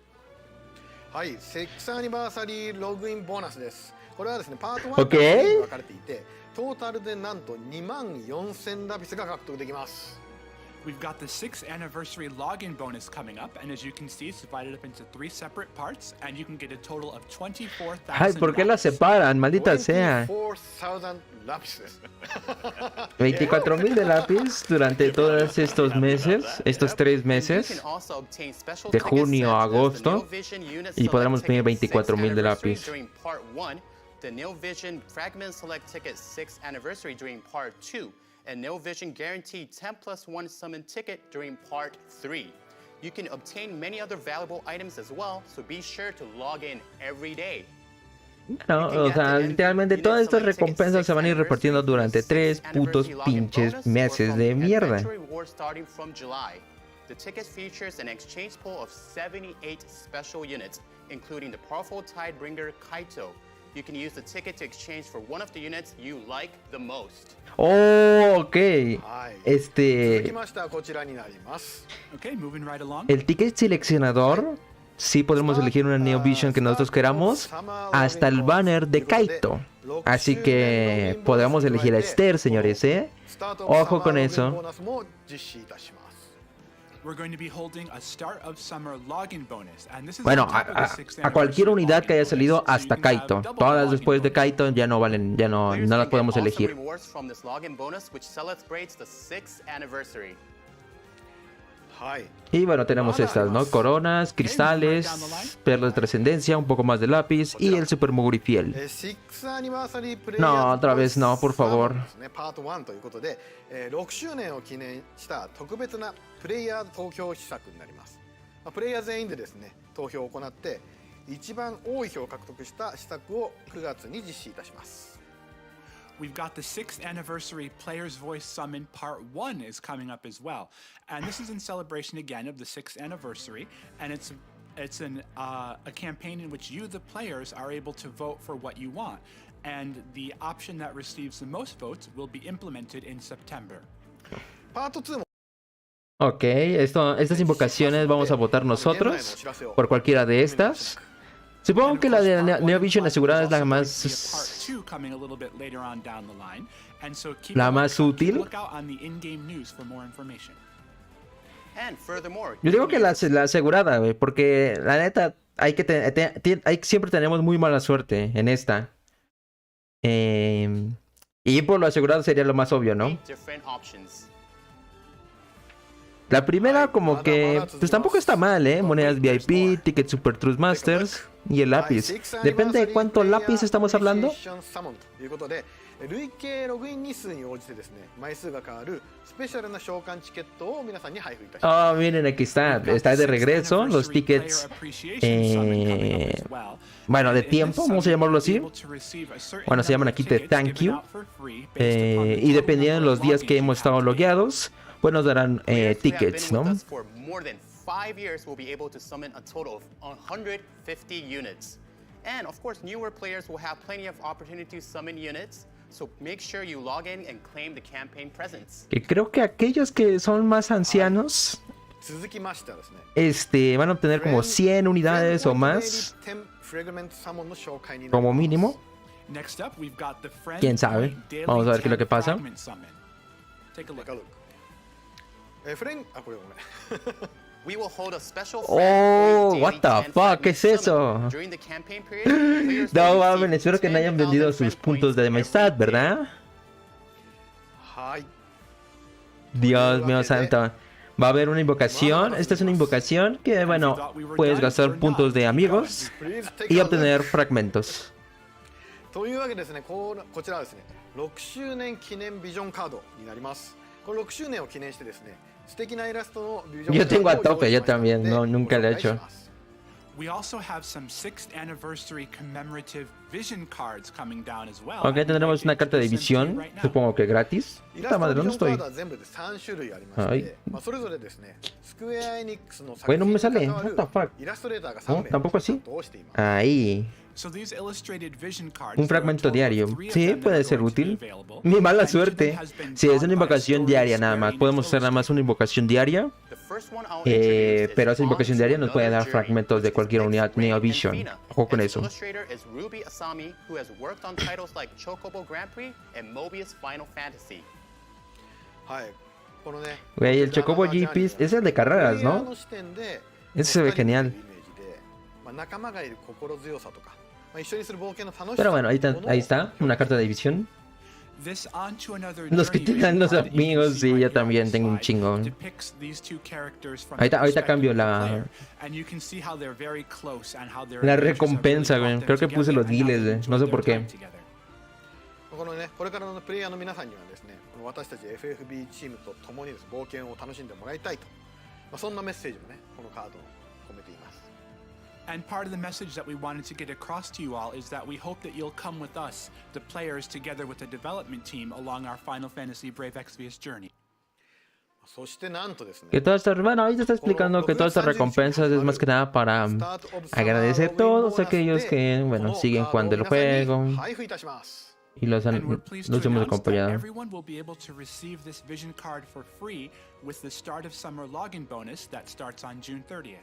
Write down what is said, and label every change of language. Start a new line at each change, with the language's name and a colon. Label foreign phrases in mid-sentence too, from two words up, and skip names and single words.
Japanese: はい、6アニバーサリーログインボーナスです。これはですね、パート1と2に分かれていて、トータルでなんと24000ラピスが獲得できます。
English: We've got the 6th anniversary login bonus coming up, and as you can see, it's divided up into 3 separate parts, and you can get a total of 24,000.
Spanish: Ay, ¿por qué las separan? Maldita sea.
Japanese: 24,000 ラピスです。
Spanish: 24,000 de lápiz durante todos estos meses, estos 3 meses, de junio a agosto, y podremos pedir 24,000 de lápiz.
English: The Neo Vision Fragment Select Ticket 6th Anniversary during Part 2, and Neo Vision Guaranteed 10+1 Summon Ticket during Part 3. You can obtain many other valuable items as well, so be sure to log in every day.
Spanish: No, o sea, literalmente todas estas recompensas se van a ir repartiendo durante 3 putos pinches meses de mierda.
English: The ticket features an exchange pool of 78 special units, including the powerful Tidebringer Kaito. You can use the ticket to exchange for one of the units you like the most. Oh, ok.
Japanese: 続きましてはこちらになります。
English: Okay, moving right along.
Spanish: El ticket seleccionador, sí podemos elegir una Neo Vision que nosotros queramos, hasta el banner de Kaito. Así que podemos elegir a Esther, señores, ¿eh? Ojo con eso.
English: We're going to be holding a start of summer login bonus, and this is
Spanish: Bueno,
English: on top of the 6th
Spanish: a cualquier
English: anniversary
Spanish: unidad que haya
English: login
Spanish: salido
English: bonus, so
Spanish: hasta
English: you can have
Spanish: Kaito.
English: double
Spanish: Todas
English: login
Spanish: después de
English: bonus.
Spanish: Kaito ya no valen, ya no
English: Players
Spanish: las
English: can
Spanish: podemos
English: get awesome
Spanish: elegir.
English: rewards from this login bonus, which celebrates the 6th anniversary.
Japanese: はい。
Spanish: Y bueno, tenemos estas, ¿no? Coronas, cristales, perlas de trascendencia, un poco más de lápiz y el Super Mugurifiel.
English: 6th Anniversary Players
Spanish: No, otra vez no, por favor.
Japanese: ですね、パート1ということで、6周年を記念した特別なプレイヤー投票施策になります。プレイヤー全員でですね、投票を行って一番多い票を獲得した施策を9月に実施いたします。
English: We've got the 6th anniversary Player's Voice Summon Part 1 is coming up as well. And this is in celebration again of the 6th anniversary. And it's a campaign in which you, the players, are able to vote for what you want. And the option that receives the most votes will be implemented in September.
Japanese: パート2も
Spanish: Ok, estas invocaciones vamos a votar nosotros por cualquiera de estas. Supongo que la de Neo Vision asegurada es la más... la más útil. Yo digo que la asegurada, güey, porque la neta, siempre tenemos muy mala suerte en esta. Y por lo asegurado sería lo más obvio, ¿no? La primera como que pues tampoco está mal, ¿eh? Monedas VIP, ticket Super Truth Masters y el lápiz. Depende de cuánto lápiz estamos hablando.
Japanese: 累計ログイン日数に応じてですね、枚数が変わるスペシャルな召喚チケットを皆さんに配布いたします。
Spanish: Oh, miren, aquí está de regreso los tickets. Bueno, de tiempo, vamos a llamarlo así. Bueno, se llaman aquí de Thank You. Y dependiendo de los días que hemos estado logueados, pues nos darán tickets, ¿no?
English: 5 years will be able to summon a total of 150 units. And of course, newer players will have plenty of opportunity to summon units, so make sure you log in and claim the campaign presents.
Spanish: Que creo que aquellos que son más ancianos
Japanese: 続きましてはですね、
Spanish: van a obtener como 100 unidades o más, como mínimo. ¿Quién sabe? Vamos a ver qué es lo que pasa.
Japanese: フレンあこれごめん
English: We will hold a special Oh, what the fuck,
Spanish: ¿qué es eso?
English: During the campaign period, players
Spanish: No
English: will
Spanish: mames,
English: receive
Spanish: espero que no hayan vendido
English: 10,000
Spanish: sus
English: friend
Spanish: puntos de
English: points
Spanish: amistad,
English: every year.
Spanish: ¿verdad?
Japanese: はい
Spanish: Dios mío santo. Va a haber una invocación. Esta es una invocación que, bueno, puedes gastar puntos de amigos y obtener fragmentos.
Japanese: というわけでですね、こちらはですね、6周年記念ビジョンカードになります。この6周年を記念してですね、素敵なイラストのビジョンカードを
Spanish: Yo tengo a tope,
Japanese: 用意し
Spanish: yo
Japanese: ましたので
Spanish: también, no, nunca lo he hecho.
Japanese: ご紹介します。
English: We also have some 6th anniversary commemorative vision cards coming down as well.
Spanish: Ok, tendremos una carta de visión, supongo que gratis.
Japanese: イラ
Spanish: Puta
Japanese: スト
Spanish: madre,
Japanese: のビ
Spanish: ¿dónde
Japanese: ジョンカー
Spanish: estoy?
Japanese: ドは全部で3種類ありましはいて、それぞれですね、スクエアエニックスの作
Spanish: Güey, no
Japanese: 品
Spanish: me
Japanese: に
Spanish: sale.
Japanese: 関わる
English: What the fuck?
Japanese: イラストレーターが
Spanish: No,
Japanese: 3名
Spanish: tampoco así.
Japanese: 担当しています。
Spanish: Ahí.
English: So these illustrated vision cards,
Spanish: Un
English: there are a
Spanish: fragmento
English: total of
Spanish: diario.
English: 3 of
Spanish: Sí,
English: them that
Spanish: puede
English: are
Spanish: ser
English: going to be
Spanish: útil.
English: available.
Spanish: Mi mala
English: And
Spanish: suerte.
English: Chisel has been
Spanish: Si es
English: drawn
Spanish: una
English: by
Spanish: invocación
English: story
Spanish: diaria nada más,
English: Square
Spanish: podemos
English: Enix
Spanish: hacer nada más una invocación diaria.
English: The first one I'll introduce is
Spanish: Pero esa invocación
English: On
Spanish: diaria
English: to
Spanish: nos puede dar
English: Another
Spanish: fragmentos
English: Journey,
Spanish: de
English: which
Spanish: cualquier
English: is
Spanish: unidad
English: Exvius
Spanish: Neo
English: and
Spanish: Vision.
English: Fina.
Spanish: Ojo con
English: And
Spanish: eso.
English: the illustrator is Ruby Asami, who has worked on titles like Chocobo Grand Prix and Mobius Final Fantasy.
Japanese: はい。このね、
Spanish: Güey, el Chocobo GP es el de carreras,
Japanese: プレイヤー
Spanish: ¿no?
Japanese: の視点で
Spanish: Ese se ve genial.
Japanese: イメージで、仲間がいる心強さとか、一緒にする冒険の楽しさ。
Spanish: Pero bueno, ahí está, una carta de visión.
English: This On to Another
Spanish: Los que
English: Journey
Spanish: tengan
English: vision
Spanish: los
English: card that you can
Spanish: amigos,
English: see
Spanish: sí,
English: right
Spanish: yo
English: here on
Spanish: también
English: this
Spanish: tengo un
English: slide
Spanish: chingo.
English: depicts these two characters from
Spanish: Ahorita
English: the perspective
Spanish: cambio
English: of the
Spanish: la-
English: player, and you can see how they're very close and how their
Spanish: La
English: adventures have
Spanish: recompensa,
English: really
Spanish: güey.
English: brought
Spanish: Creo
English: them
Spanish: que puse
English: together
Spanish: los
English: and how
Spanish: diles,
English: they
Spanish: güey. No sé
English: enjoyed
Spanish: por
English: their
Spanish: qué.
English: time together.
Japanese: このね、これからのプレイヤーの皆さんにはですね、この私たち FFB チームと共にです冒険を楽しんでもらいたいとそんなメッセージもねこのカードに込めています。
English: And part of the message that we wanted to get across to you all is that we hope that you'll come with us, the players, together with the development team along our Final Fantasy Brave Exvius journey.
Japanese: そしてなんとですね
Spanish: Que todo esto, bueno, ahí te está explicando que todas estas recompensas es más que nada para agradecer a todos aquellos que, bueno, siguen jugando el juego y los
English: And we're pleased to
Spanish: hemos
English: announce that
Spanish: acompañado.
English: everyone will be able to receive this vision card for free with the Start of Summer login bonus that starts on June 30th.